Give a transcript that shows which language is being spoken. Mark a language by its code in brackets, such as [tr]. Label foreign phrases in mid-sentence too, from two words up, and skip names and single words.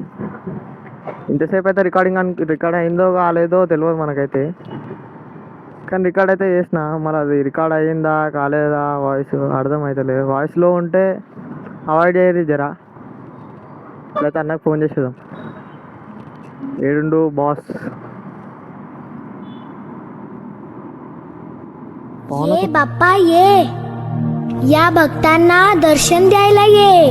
[te] ఇంతసేపు అయితే రికార్డ్ అయిందో కాలేదో తెలియదు మనకైతే. కానీ రికార్డ్ అయితే చేసిన. మరి అది రికార్డ్ అయ్యిందా కాలేదా వాయిస్ అర్థమవుతలేదు. వాయిస్లో ఉంటే అవాయిడ్ చేయరు జరా. లేకపోతే అన్నకు ఫోన్ చేసేద్దాం. ఏడుండు బాస్. [mr] ये बाप्पा ये या भक्तांना दर्शन द्यायला ये.